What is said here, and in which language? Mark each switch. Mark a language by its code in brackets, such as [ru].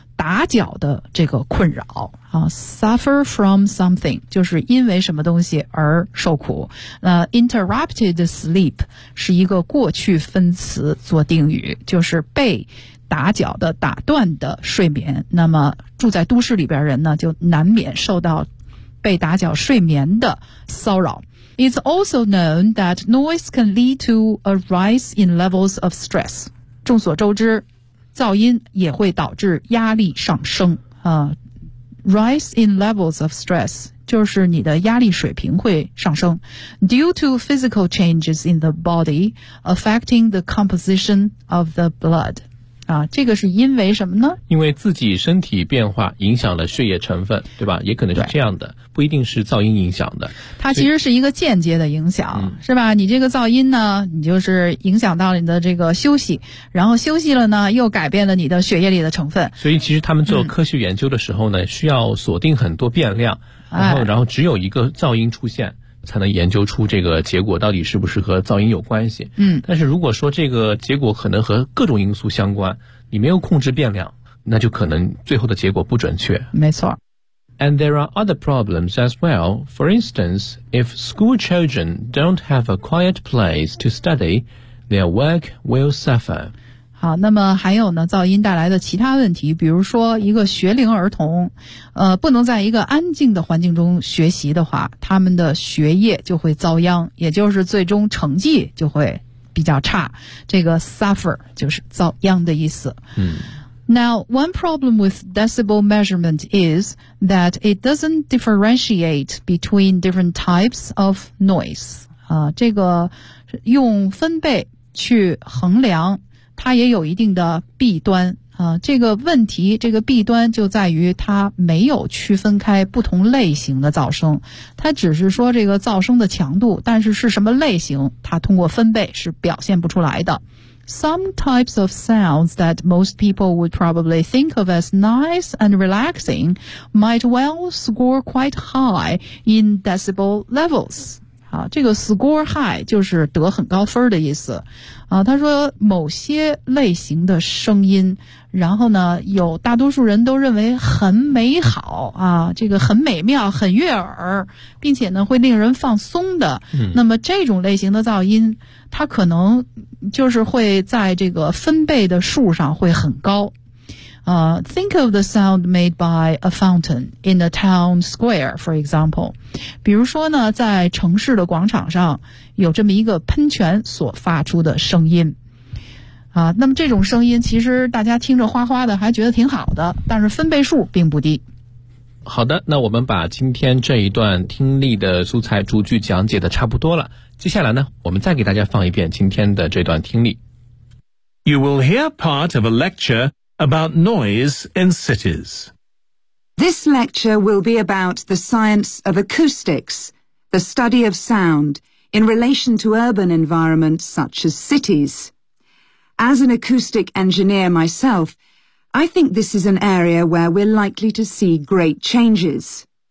[zh] 打搅的这个困扰啊 ， [en] suffer from something [zh] 就是因为什么东西而受苦。那 [en] interrupted sleep [zh] 是一个过去分词做定语，就是被打搅的、打断的睡眠。那么住在都市里边人呢，就难免受到被打搅睡眠的骚扰。 [en] It's also known that noise can lead to a rise in levels of stress. [zh] 众所周知，噪音也会导致压力上升。 [en] Rise in levels of stress [zh] 就是你的压力水平会上升。 [en] Due to physical changes in the body affecting the composition of the blood. [zh] 这个是因为什么呢？因为自己身体变化影响了血液成分，对吧？也可能是这样的，不一定是噪音影响的。它其实是一个间接的影响，是吧？你这个噪音呢，你就是影响到了你的这个休息，然后休息了呢，又改变了你的血液里的成分。所以其实他们做科学研究的时候呢，需要锁定很多变量，然后只有一个噪音出现，才能研究出这个结果到底是不是和噪音有关系。但是如果说这个结果可能和各种因素相关，你没有控制变量，那就可能最后的结果不准确。没错。 [en] And there are other problems as well. For instance, if school children don't have a quiet place to study, their work will suffer. [zh] 好，那么还有呢，噪音带来的其他问题，比如说一个学龄儿童，不能在一个安静的环境中学习的话，他们的学业就会遭殃，也就是最终成绩就会比较差。这个 suffer 就是遭殃的意思。 [en] Now, one problem with decibel measurement is that it doesn't differentiate between different types of noise. [zh] 这个用分贝去衡量，它也有一定的弊端。这个问题，这个弊端就在于它没有区分开不同类型的噪声。它只是说这个噪声的强度，但是是什么类型，它通过分贝是表现不出来的。 [en] Some types of sounds that most people would probably think of as nice and relaxing might well score quite high in decibel levels. [zh] 好，这个 [en] score high [zh] 就是得很高分的意思。他说某些类型的声音，然后呢，有大多数人都认为很美好啊，这个很美妙、很悦耳，并且呢会令人放松的。那么这种类型的噪音，它可能就是会在这个分贝的数上会很高。 [en] Think of the sound made by a fountain in a town square, for example. [zh] 比如说呢，在城市的广场上有这么一个喷泉所发出的声音。那么这种声音其实大家听着哗哗的还觉得挺好的，但是分贝数并不低。好的，那我们把今天这一段听力的素材逐句讲解的差不多了。接下来呢，我们再给大家放一遍今天的这段听力。 [en] You will hear part of a lecture about noise in cities. This lecture will be about the science of acoustics, the study of sound, in relation to urban environments such as cities. As an acoustic engineer myself, I think this is an area where we're likely to see great changes.